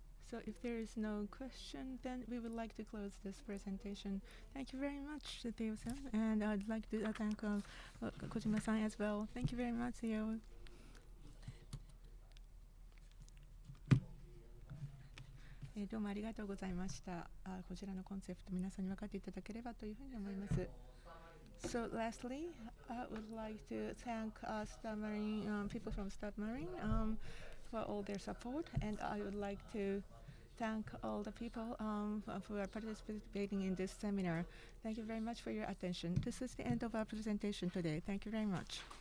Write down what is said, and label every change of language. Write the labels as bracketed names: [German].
[English] So if there is no question, then we would like to close this presentation. Thank you very much, Theo-san, and I'd like to thank Kojima-san as well. Thank you very much, Theo. [Japanese] どうもありがとうございました。こちらのコンセプト皆さんに分かっていただければというふうに思います。 [English] So lastly, I would like to thank people from Submarine for all their support, and I would like to thank all the people who are participating in this seminar. Thank you very much for your attention. This is the end of our presentation today. Thank you very much.